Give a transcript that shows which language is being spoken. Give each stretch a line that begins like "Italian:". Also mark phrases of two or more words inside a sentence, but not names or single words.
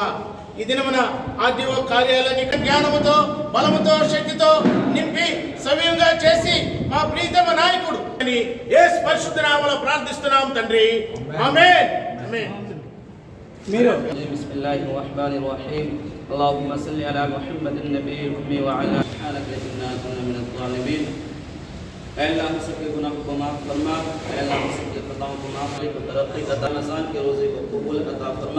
Telugu: ఈ దినమున ఆర్డీఓ కార్యాలయాన్ని జ్ఞానముతో, బలముతో, శక్తితో నింపి సవ్యంగా చేసి మా ప్రీతమ నాయకుడు యేసు పరిశుద్ధ నామములో ప్రార్థిస్తున్నాం తండ్రి. ఆమేన్. ఆమేన్.
Arabic: بسم الله الرحمن الرحيم. اللهم صل على محمد النبي الأمي وعلى آله إننا كنا من الظالمين.
Urdu: اللہ سب کے گناہ کو معاف فرما، اللہ سب کے خطاؤں کو معاف کرے، ترقی کا رمضان کے روزے کو قبول عطا فرما.